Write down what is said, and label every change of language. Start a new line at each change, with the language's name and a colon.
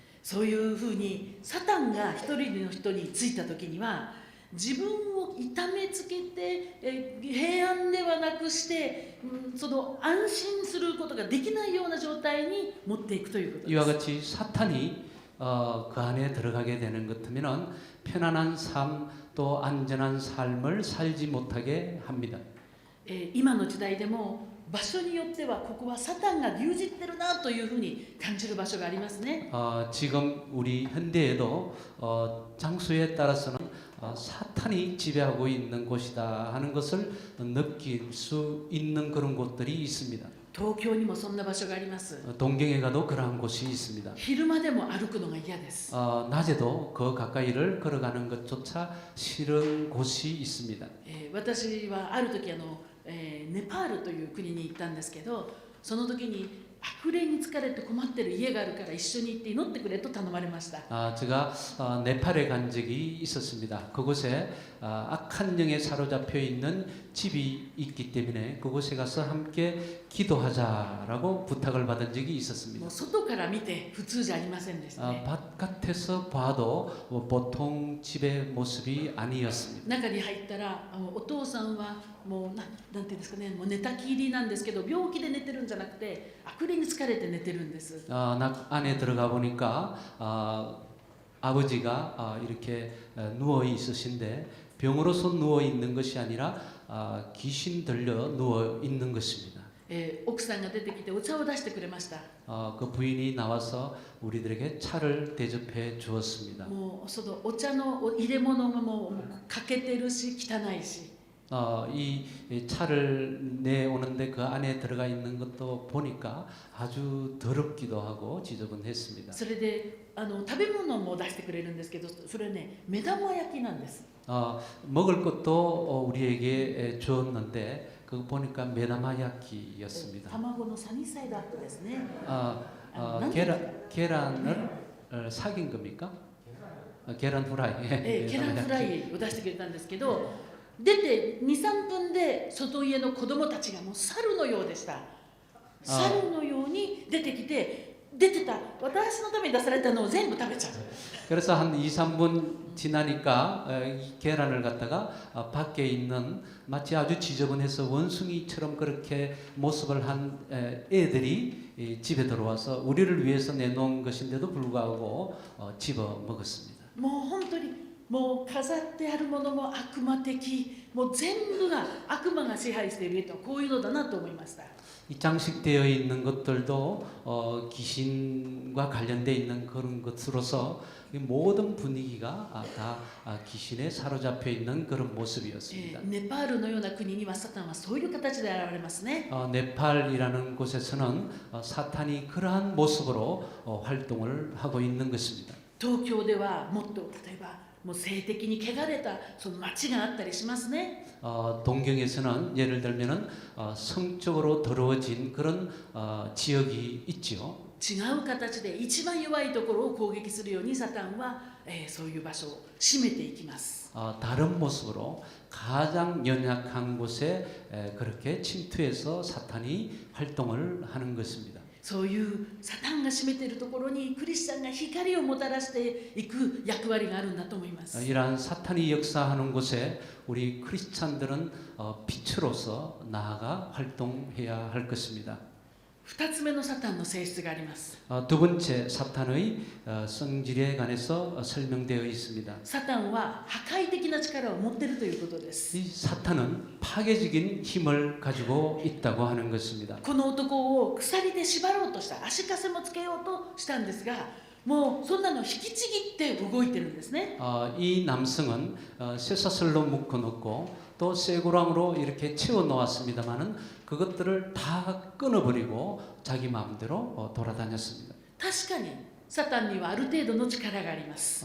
Japanese: そういうふうにサタンが一人の人についた時には自分を痛めつけて平安ではなくしてその安心することができないような状態に持っていくということです。
Korean: 이와 같이 사탄이 그 안에 들어가게 되는 것 같으면은 편안한 삶 또 안전한 삶을 살지 못하게 합니다.
Japanese: 今の時代でも場所によってはここはサタンが牛耳ってるなというふうに感じる場所がありますね。
Korean: 지금 우리 현대에도 장소에 따라서는 사탄이 지배하고 있는 곳이다 하는 것을 느낄 수 있는 그런 곳들이 있습니다.
Japanese: 東京にもそんな場所があります。
Korean: 동경에 가도 그러한 곳이 있습니다.
Japanese: 昼間でも歩くのが嫌です。
Korean: 낮에도 그 가까이를 걸어가는 것조차 싫은 곳이 있습니다.
Japanese: 私はある時ネパールという国に行ったんですけど、その時に悪霊に疲れて困ってる家があるから一緒に行って祈ってくれと頼まれました。
Korean: 제가 네팔에 간 적이 있었습니다. 그곳에 악한 영에 사로잡혀 있는 집이 있기 때문에 그곳에 가서 함께 기도하자라고 부탁을 받은 적이
Japanese: も
Korean: 있었습니다.
Japanese: う外から見て普通じゃありませんでしたね。
Korean: 바깥에서 봐도 보통 집의 모습이 아니었습니다.
Japanese: 中に入ったらお父さんはもうなんていうんですかね、もう寝たきりなんですけど病気で寝てるんじゃなくて悪霊に疲れて寝てるんです。
Korean: 안에 들어가 보니까 아버지가 이렇게 누워 있으신데 병으로서 누워 있는 것이 아니라 귀신 들려 누워 있는 것입니다.
Japanese: 奥さんが出てきてお茶を出してくれました。
Korean: 그 부인이 나와서 우리들에게 차를 대접해 주었습니다.
Japanese: もうそのお茶の入れ物がもう欠けてるし汚いし。
Korean: 이 차를 내오는데 그 안에 들어가 있는 것도 보니까 아주 더럽기도 하고 지저분했습니다.
Japanese: それで食べ物も出してくれるんですけど、それね目玉焼きなんです。
Korean: 먹을 것도 우리에게 주었는데 그거 보니까 메다마야키였습니다.
Japanese: 卵のサニーサイドアップですね。
Korean: 계란을 사귄 겁니까? 계란 후라이.
Japanese: ケランフライを出してくれたんですけど、出て 2,3 分で外家の子供たちがもう猿のようでした。猿のように出てきて、出てた私のために出されたのを全部食べちゃう。
Korean: 그래서 한 2, 3분 지나니까 이 계란을 갖다가 밖에 있는 마치 아주 지저분해서 원숭이처럼 그렇게 모습을 한 애들이 집에 들어와서 우리를 위해서 내놓은 것인데도 불구하고 집어 먹었습니다.
Japanese: もう本当にもう飾ってあるものも悪魔的、もう全部が悪魔が支配しているとこういうのだなと思いました。
Korean: 이 장식되어 있는 것들도 귀신과 관련되어 있는 그런 것으로서 이 모든 분위기가 다 귀신에 사로잡혀 있는 그런 모습이었습니다.
Japanese: ネパールのような国にはサタンはそういう形で現れますね。
Korean: 네팔이라는 곳에서는 사탄이 그러한 모습으로 활동을 하고 있는 것입니다.
Japanese: 東京ではもっと例えばもう性的に汚れたその街があったりしますね。
Korean: 동경에서는 예를 들면은 성적으로 더러워진 그런 지역이 있지요.
Japanese: 違う形で一番弱いところを攻撃するようにサタンは、そういう場所を占めていきます。
Korean: 다른 모습으로 가장 연약한 곳에 그렇게 침투해서 사탄이 활동을 하는 것입니다.
Japanese: そういうサタンが占めているところにクリスチャンが光をもたらしていく役割があるんだと思います。
Korean: 이러한 사탄이 역사하는 곳에 우리 크리스찬들은 빛으로서 나아가 활동해야 할 것입니다.
Japanese: 2つ目のサタンの性質があります。
Korean: 두 번째 사탄의 성질에 관해서 설명되어 있습니다.
Japanese: サタンは破壊的な力を持っているということです。
Korean: 이 사탄은 파괴적인 힘을 가지고 있다고 하는 것입니다.
Japanese: この男を鎖で縛ろうとした、足かせもつけようとしたんですが、もうそんなの引きちぎって動いてるんですね。
Korean: 이 남성은 쇠사슬로 묶어놓고 또 쇠고랑으로 이렇게 채워 놓았습니다만은 그것들을 다 끊어버리고 자기 마음대로 돌아다녔습니다.
Japanese: 確かにサタンにはある程度の力があります。